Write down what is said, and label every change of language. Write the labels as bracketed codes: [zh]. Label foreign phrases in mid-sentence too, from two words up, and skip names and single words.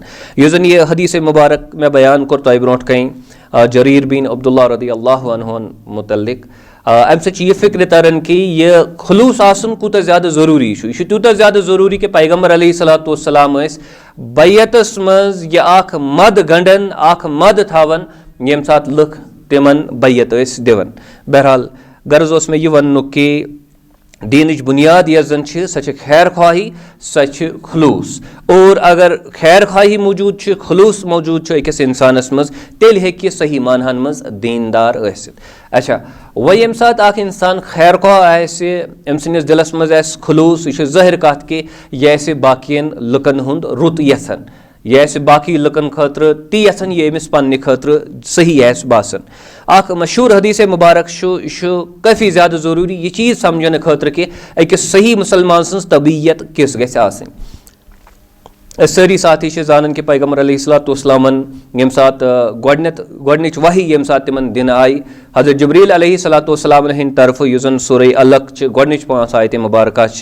[ks] युस जन यह हदीस मुबारक मैं बयान कोर तोय ब्रोट कहीं जरीर बिन अब्दुल्ला [ar] رضي الله عنه [ks] मुतल्लिक अम सह फिक्र तरन कि यह खुलूस आसन कूत ज़्यादा ज़रूरी यह तूत ज़्यादा ज़रूरी कि पैगम्बर अलैहिस्सलाम बैयतस मज यह अख मद गंडन अख मद थावन यम सात लुक तिमन बैयत दिवन। बहरहाल गर्ज ओस मे यह वन्नु कि दीनच बुनियाद यह जन सह खैर ख्वाही सह खुलूस और अगर खैर ख्वाही मौजूद खुलूस मौजूद अकिस इंसानस मज तेल हेकि सही मानहन मज दीनदार आसित। अच्छा वह यम सात अख इंसान खैर ख्वाह आसि अम सनिस दिलस मज आसि खुलूस यह ज़ाहिर कथ कि यह आसि बाकियन लुकन हुंद रुत यसन यह आसि बाकी लुकन खतर ती यसन यह अमिस पन्ने खतर सही आसि बासन। अख मशहूर हदीस मुबारक [ur] کافی زیادہ ضروری [ks] यह चीज़ समझने खतर कि अकिस सही मुसलमान सन्स तबीयत किस गस आसनि। सारी साथी जानन कि पैगम्बर अलैहिस्सलाम यम सात गोडनिच वही यम सात तिमन दिन आई हज़रत जिब्रील अलैहिस्सलाम हिंद तरफ युस जन सूरह अलक गोडनिच 5 आयत मुबारक